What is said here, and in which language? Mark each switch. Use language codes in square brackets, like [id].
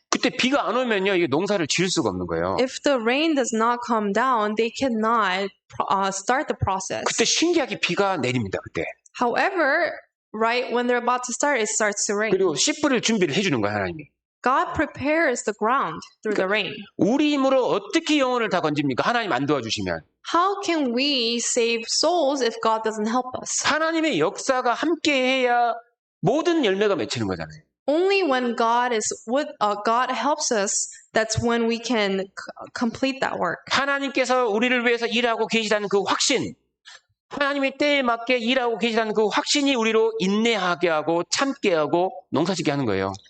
[ko] 그때 비가 안 오면요, 이게 농사를 지을 수가 없는 거예요. [en] If the rain does not come down, they cannot start the process. [ko] 그때 신기하게 비가 내립니다. 그때. [en] However, right when they're about to start, it starts to rain. [ko] 그리고 씨 뿌릴 준비를 해주는 거예요, 하나님이. [en] God prepares the ground through the rain. [ko] 우리 힘으로 어떻게 영혼을 다 건집니까? 하나님 안 도와주시면. [en] How can we save souls if God doesn't help us? [ko] 하나님의 역사가 함께해야 모든 열매가 맺히는 거잖아요. [en] Only when God is with God helps us, that's when we can complete that work. [ko] 하나님께서 우리를 위해서 일하고 계시다는 그 확신, 하나님의 때에 맞게 일하고 계시다는 그 확신이 우리로 인내하게 하고 참게 하고 농사짓게 하는 거예요.